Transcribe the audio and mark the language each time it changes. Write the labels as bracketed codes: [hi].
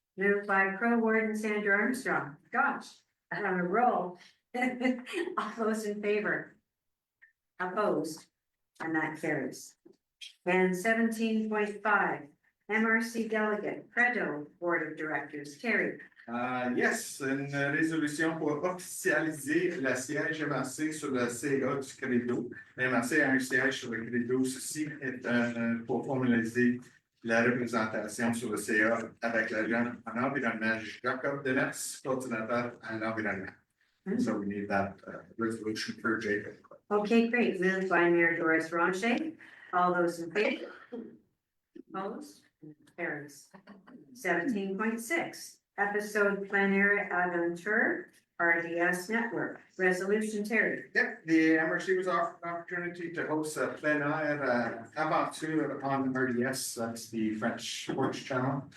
[en] Moved by Pro Warden Sandra Armstrong. Gosh, I'm on a roll. All those in favor? Opposed? And that carries. And 17.5, MRC Delegate, Credo Board of Directors, Terry. [fr] Yes, une résolution pour officialiser le siège MRC sur le CA du Credo. MRC a un siège sur le Credo. Ceci est pour formaliser la représentation sur le CA avec l'agent en environnement Jacob Denetz, coordinateur en environnement. [en] So we need that resolution for Jacob. Okay, great. Moved by Mayor Doris Ronche. All those in favor? Opposed? Carries. 17.6, episode plenary aventure, RDS network, resolution Terry. Yep, the MRC was offered an opportunity to host a plenary aventure on RDS, that's the French sports channel.